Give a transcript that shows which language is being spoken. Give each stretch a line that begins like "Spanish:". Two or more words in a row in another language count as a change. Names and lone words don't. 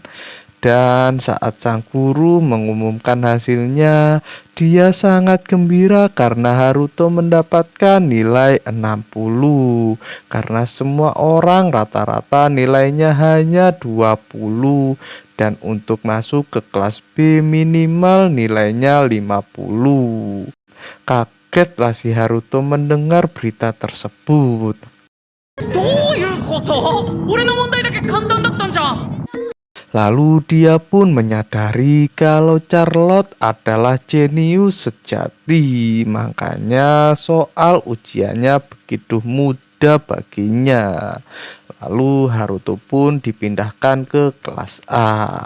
Indonesian: Dan saat sang guru mengumumkan hasilnya, dia sangat gembira karena Haruto mendapatkan nilai 60. Karena semua orang rata-rata nilainya hanya 20. Dan untuk masuk ke kelas B minimal nilainya 50. Kagetlah si Haruto mendengar berita tersebut.
Japanese: どういうこと？俺の問題だけ簡単だったんじゃん。
Indonesian: Lalu dia pun menyadari kalau Charlotte adalah jenius sejati, makanya soal ujiannya begitu mudah baginya. Lalu Haruto pun dipindahkan ke kelas A.